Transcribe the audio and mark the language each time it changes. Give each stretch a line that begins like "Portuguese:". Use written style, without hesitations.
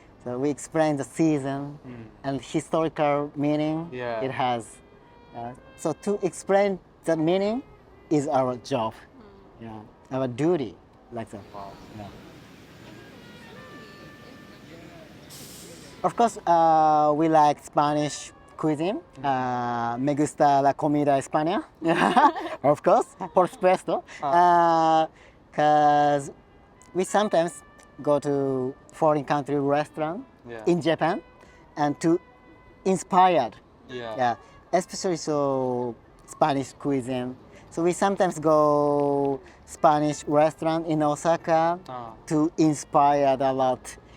English: So we explain the season and historical meaning it has. So to explain the meaning is our job, our duty, like that. Wow. Yeah. Of course, we like Spanish cuisine.
Spanish: Me gusta la comida española,
English: of course,
Spanish: por supuesto.
English: Because we sometimes go to foreign country restaurant in Japan and to inspired, especially so Spanish cuisine. So we sometimes go Spanish restaurant in Osaka to inspire a lot.